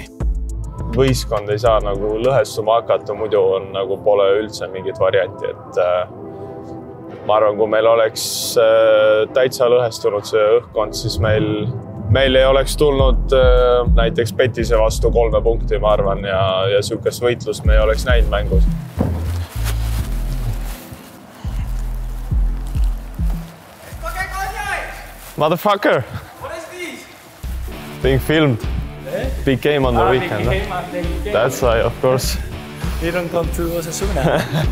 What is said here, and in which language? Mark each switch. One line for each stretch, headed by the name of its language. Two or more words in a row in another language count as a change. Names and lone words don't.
Estonian: Võistkond ei saa nagu lõhestuma hakata, muidu on nagu pole üldse mingit varianti, et ma arvan, kui meil oleks täitsa lõhestunud see õhkkond, siis meil ei oleks tulnud näiteks Petise vastu 3 punkti, ma arvan, ja siukest võitlust me ei oleks näinud mängus.
English: Motherfucker! What is this? Being filmed. Big game on the weekend. That's why, of course. You don't come to Osasuna.